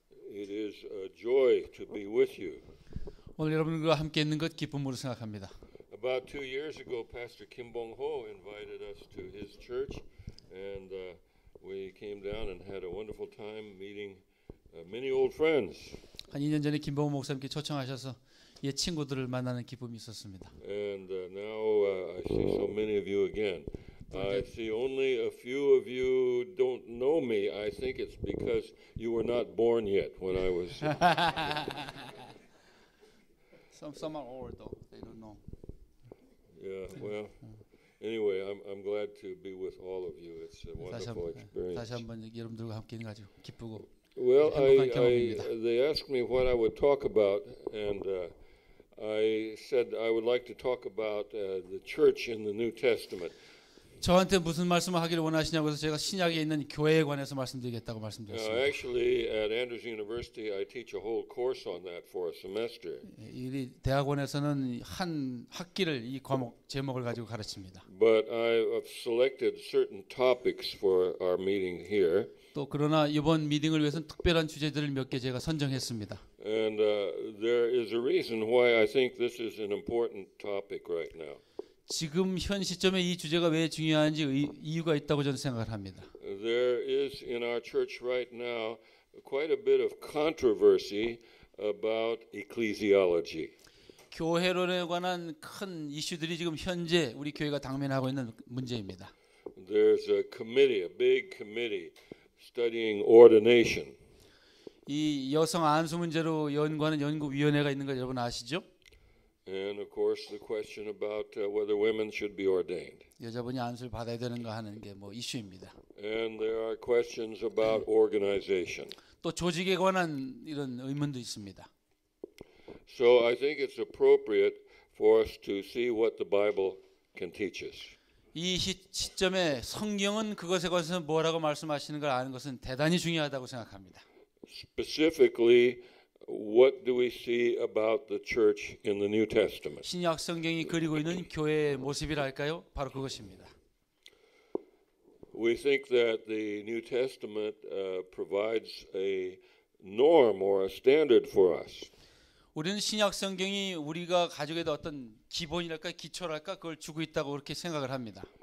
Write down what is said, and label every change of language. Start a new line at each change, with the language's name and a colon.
English: It is a joy to be with you.
Korean: 오늘 여러분과 함께 있는 것 기쁨으로 생각합니다.
English: About 2 years ago, Pastor Kim Bong-ho invited us to his church, and we came down and had a wonderful time meeting many old friends.
Korean: 한 2년 전에 김봉호 목사님께 초청하셔서 옛 친구들을 만나는 기쁨이 있었습니다.
English: And now I see so many of you again. I see only a few of you don't know me. I think it's because you were not born yet when I was. Some are old though. They don't know. Yeah, well, anyway, I'm glad to be with all of you. It's a wonderful experience.
Korean: 다시 한번 여러분들과 함께 있는 가지고 기쁘고
English: Well,
Korean: 행복한 경험입니다.
English: they asked me what I would talk about, and I said I would like to talk about the church in the New Testament.
Korean: 저한테 무슨 말씀을 하기를 원하시냐고 해서 제가 신약에 있는 교회에 관해서 말씀드리겠다고 말씀드렸습니다.
English: Actually, at Andrews University, I teach a whole course on that for a semester.
Korean: 이 대학원에서는 한 학기를 이 과목 제목을 가지고 가르칩니다.
English: But I've selected certain topics for our meeting here.
Korean: 또 그러나 이번 미팅을 위해서는 특별한 주제들을 몇 개 제가 선정했습니다.
English: And there is a reason why I think this is an important topic right now.
Korean: 지금 현 시점에 이 주제가 왜 중요한지 이유가 있다고 저는 생각을 합니다.
English: There is in our church right now quite a bit of controversy about ecclesiology.
Korean: 교회론에 관한 큰 이슈들이 지금 현재 우리 교회가 당면하고 있는 문제입니다.
English: There's a committee, a big committee studying ordination.
Korean: 이 여성 안수 문제로 연구하는 연구위원회가 있는 거 여러분 아시죠?
English: And of course the question about whether women should be ordained.
Korean: 여자분이 안수를 받아야 되는가 하는 게 뭐 이슈입니다.
English: And there are questions about organization.
Korean: 또 조직에 관한 이런 의문도 있습니다.
English: So I think it's appropriate for us to see what the Bible can teach us.
Korean: 이 시점에 성경은 그것에 관해서 뭐라고 말씀하시는 걸 아는 것은 대단히 중요하다고 생각합니다.
English: Specifically, what do we see about the church in the New Testament?
Korean: 신약 성경이 그리고 있는 교회의 모습이랄까요? 바로 그것입니다.
English: We think that the New Testament provides a norm or a standard for us.
Korean: 우리는 신약 성경이 우리가 가지고 있는 어떤 기본이랄까 기초랄까 그걸 주고 있다고 그렇게 생각을 합니다.